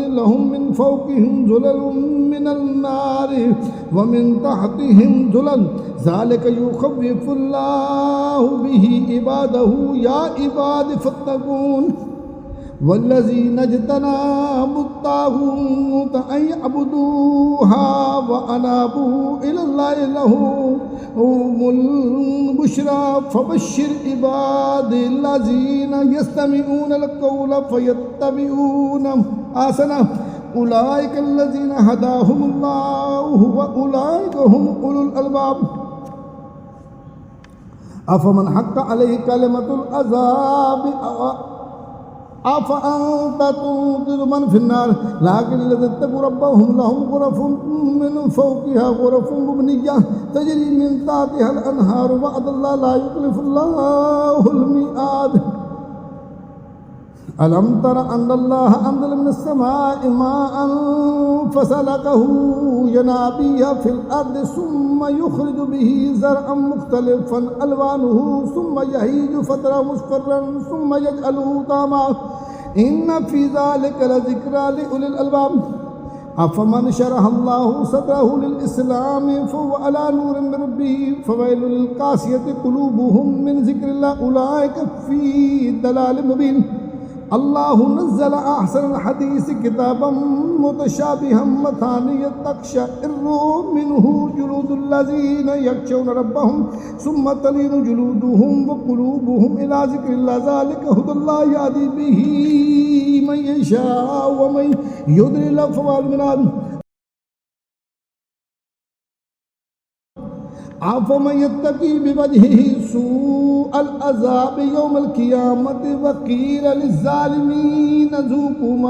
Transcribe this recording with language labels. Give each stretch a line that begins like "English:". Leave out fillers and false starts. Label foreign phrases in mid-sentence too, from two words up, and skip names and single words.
Arabic: لهم من فوقهم ظلل من النار ومن تحتهم ظلل ذلك يخوف الله به عباده يا عباد فاتقون. والذين اجتنبوا الطاغوت أن يعبدوها وأنابوا إلى الله لهم البشرى فبشر عباد الذين يستمعون القول فيتبعون أحسنه أولئك الذين هداهم الله وأولئك هم أولو الألباب. أفمن حق عليه كلمة العذاب أفأنت تنقذ من في النار لكن الذين اتقوا ربهم لهم غرف من فوقها غرف مبنية تجري من تحتها الأنهار وعد الله لا يخلف الله الميعاد. ألم تر أن الله أنزل من السماء ماء فسلكه ينابيع في الأرض ثم يخرج به زرعا مختلفا ألوانه ثم يهيج فتراه مصفرا ثم يجعله حطاما إن في ذلك لذكرى لأولي الألباب. أفمن شرح الله صدره للإسلام فهو على نور من ربه فويل للقاسية قلوبهم من ذكر الله أولئك في ضلال مبين. الله نزل أحسن الحديث كتابا متشابها مثاني تقشعر منه جلود الذين يخشون ربهم ثم تلين جلودهم وقلوبهم إلى ذكر الله ذلك هدى الله يهدي به من يشاء ومن يضلل فما له من هاد أفمن يتقي بوجهه سوء العذاب يوم القيامة وقيل للظالمين ذوقوا ما